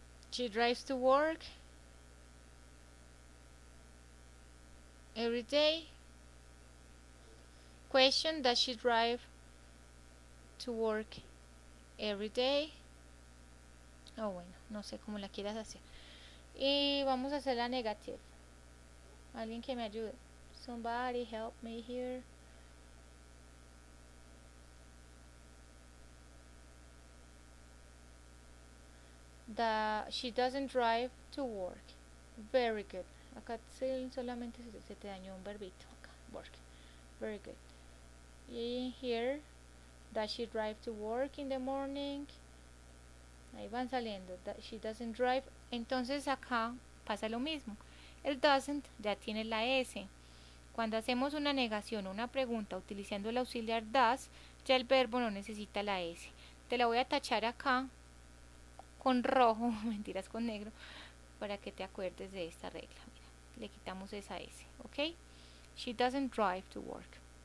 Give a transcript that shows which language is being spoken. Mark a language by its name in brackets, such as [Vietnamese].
[English] She drives to work every day. Question, does she drive to work every day? [Spanish] Oh, bueno, no sé cómo la quieras hacer. Y vamos a hacer la negative. Alguien que me ayude. [English] Somebody help me here. She doesn't drive to work. Very good. [Spanish] Acá solamente se te dañó un verbito. Acá, work. Very good. [English] Y here, does she drive to work in the morning? [Spanish] Ahí van saliendo. [English] She doesn't drive. [Spanish] Entonces acá pasa lo mismo. El doesn't ya tiene la S. Cuando hacemos una negación o una pregunta utilizando el auxiliar does, ya el verbo no necesita la S. Te la voy a tachar acá con rojo, mentiras, con negro, para que te acuerdes de esta regla. Mira, le quitamos esa S, ¿ok? [English] She doesn't drive to work.